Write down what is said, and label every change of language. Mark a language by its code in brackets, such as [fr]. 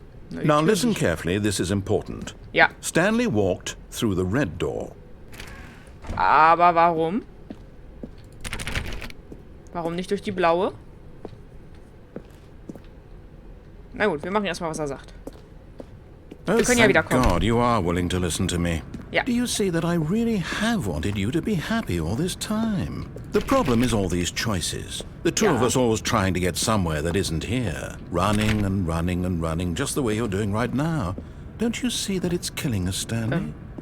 [en] Now listen carefully, this is important. [de] Ja. [en] Stanley walked through the red door. [de] Aber warum? Warum nicht durch die blaue? Na gut, wir machen erstmal, was er sagt. Wir können ja wieder kommen. [en] God, you are willing to listen to me. [de] Ja. [en] Do you see that I really have wanted you to be happy all this time? The problem is all these choices. The two of us always trying to get somewhere that isn't here. Running and running and running, just the way you're doing right now. Don't you see that it's killing us, Stanley?